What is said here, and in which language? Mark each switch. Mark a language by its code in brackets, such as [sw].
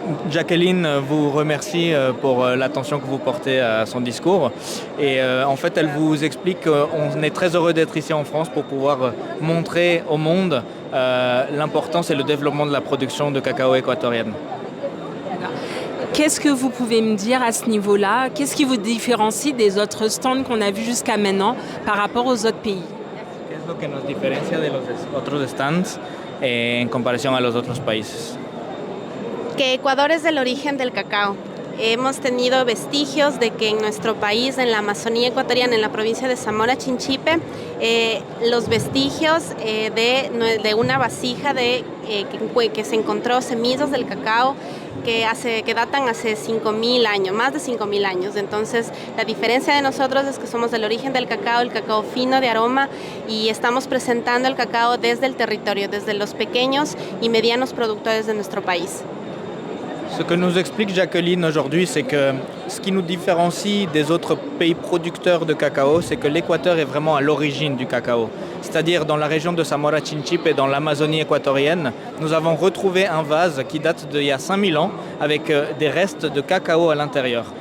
[fr] Jacqueline vous remercie pour l'attention que vous portez à son discours et en fait elle vous explique qu'on est très heureux d'être ici en France pour pouvoir montrer au monde l'importance et le développement de la production de cacao équatorienne. Qu'est-ce que vous pouvez me dire à ce niveau-là? Qu'est-ce qui vous différencie des autres stands qu'on a vus jusqu'à maintenant par rapport aux autres pays? [es] ¿Qué es lo que nos diferencia de los otros stands en comparación a los otros países? Que Ecuador es del origen del cacao. Hemos tenido vestigios de que en nuestro país, en la Amazonía ecuatoriana, en la provincia de Zamora Chinchipe, los vestigios de una vasija que se encontró semillas del cacao que datan hace 5.000 años, más de 5.000 años. Entonces, la diferencia de nosotros es que somos del origen del cacao, el cacao fino de aroma, y estamos presentando el cacao desde el territorio, desde los pequeños y medianos productores de nuestro país. [fr] Ce que nous explique Jacqueline aujourd'hui, c'est que ce qui nous différencie des autres pays producteurs de cacao, c'est que l'Équateur est vraiment à l'origine du cacao. C'est-à-dire dans la région de Zamora Chinchipe et dans l'Amazonie équatorienne, nous avons retrouvé un vase qui date d'il y a 5000 ans avec des restes de cacao à l'intérieur.